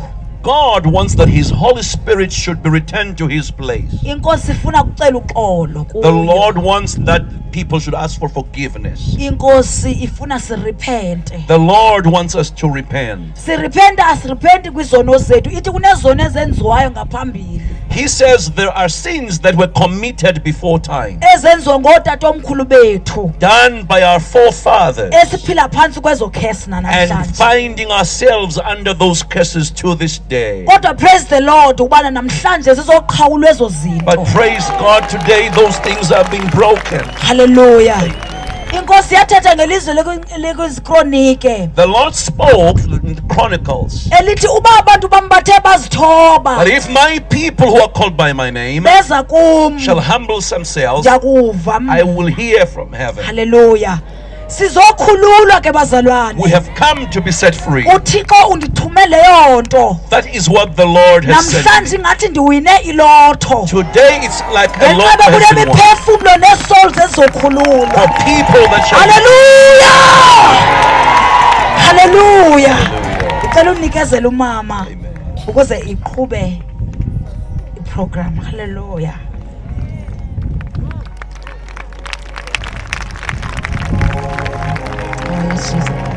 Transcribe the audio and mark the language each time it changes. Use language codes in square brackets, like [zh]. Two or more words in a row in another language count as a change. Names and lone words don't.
[en] God wants that His Holy Spirit should be returned to His place. [xh] Inkosi ifuna kucela uxolo kuyo. [en] The Lord wants that people should ask for forgiveness. [xh] Inkosi ifuna sirepente. [en] The Lord wants us to repent. [xh] Sirepenta asirepenti kwizono zethu. Ithi kunezono ezenziwayo ngaphambili. [en] He says there are sins that were committed before time, [xh] Ezenziwa ngootatomkhulu bethu. [en] done by our forefathers, [xh] Esiphila phansi kwezo curse [en] and [xh] namhlanje. [en] finding ourselves under those curses to this day. [xh] Kodwa [en] praise the Lord [xh] ubana namhlanje sizoqhawulwa ezo zinto. [en] But praise God, today those things are being broken. Hallelujah. [xh] Inkosi yathetha ngelizwi lekwizikronike [en] The Lord spoke in the Chronicles [xh] elithi uba abantu bam bathe bazithoba [en] that if my people who are called by my name [xh] beza kum [en] shall humble themselves, [xh] ndiyakuva. [en] I will hear from heaven. Hallelujah. [xh] Sizokhululwa ke bazalwane. [en] We have come to be set free. [xh] uThixo undithumele yonto. [en] That is what the Lord has said. [xh] Namhlanje ngathi ndiwine ilotho. [en] Today it's like the Lord [xh] Ngenxa [en] has [xh] kule [en] been won. [xh] miphefumlo nee-souls ezizokhululwa. [en] For people that shall Hallelujah. [xh] Ngicela unikezele umama ukuze iqhube iprogram. [en] Hallelujah. Oh, yes, Jesus.